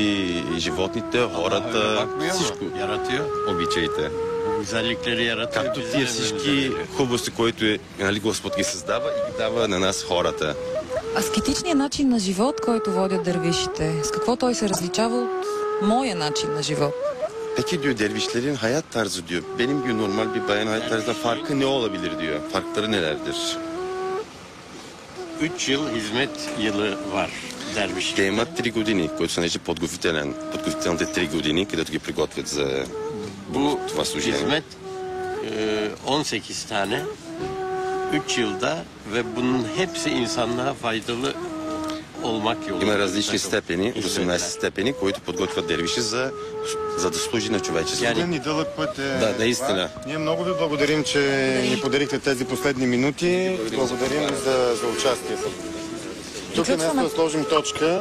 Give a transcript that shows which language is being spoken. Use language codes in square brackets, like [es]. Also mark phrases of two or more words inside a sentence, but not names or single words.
[bg] И животните, [tr] Öyle [bg] хората, [tr] bakmıyor mu? [bg] всичко [tr] Yaratıyor. [bg] обичайте. [tr] Bu güzellikleri yaratıyor. [bg] Както [tr] bize [bg] тия [tr] de [bg] всички [tr] veriyor. [bg] хубавости, които нали, Господ ги създава и ги дава на нас хората. аскетичният начин на живот, който водят дървишите, с какво той се различава от моя начин на живот? [tr] Peki diyor dervişlerin hayat tarzı diyor. Benim gibi normal bir bayan hayat tarzında farkı ne olabilir diyor. Farkları nelerdir? 3 yıl hizmet yılı var derviş. [bg] Те имат 3 години, които се нарича подготвителните 3 години, където ги приготвят за [tr] Bu [bg] това служение. [tr] hizmet 18 tane 3 yılda ve bunun hepsi insanlığa faydalı olmak yolunda. [bg] Има различни степени, [tr] hizmetler. [bg] 18 степени, които подготвят дервиши за да служи на човечеството. Един и дълъг път е. Да, наистина. това. Ние много ви благодарим, че ни подарихте тези последни минути. Благодарим за участието. Тук е място да сложим точка.